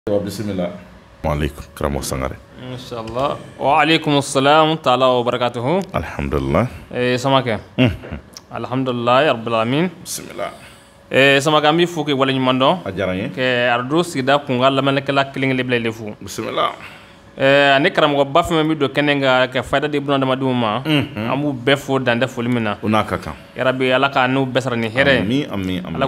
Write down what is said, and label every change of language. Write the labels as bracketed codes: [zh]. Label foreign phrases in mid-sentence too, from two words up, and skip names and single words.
[bm] Bismillah. Waalaikum karamɔgɔ Sangare. Inshallah. [ar] وعليكم السلام تعالى وبركاته. [bm] Alhamdulillah. Samakɛ. [ar] الحمد لله رب العالمين. [bm] Bismillah. Samakɛ an b'i fo k'i waleɲuman dɔn. A diyara n ye. Kɛ arajo sigida kunkan lamɛnnikɛla kelen-kelen bɛɛ lajɛlen fo. Bismillah. Ani karamɔgɔba fɛn bɛ don kɛnɛ kan ka fayida di bunadamadenw ma. An b'u bɛɛ fo dantɛ foli min na. O n'a ka kan. Yarabi Ala ka n'u bɛɛ sara ni hɛrɛ. Amin amin amin.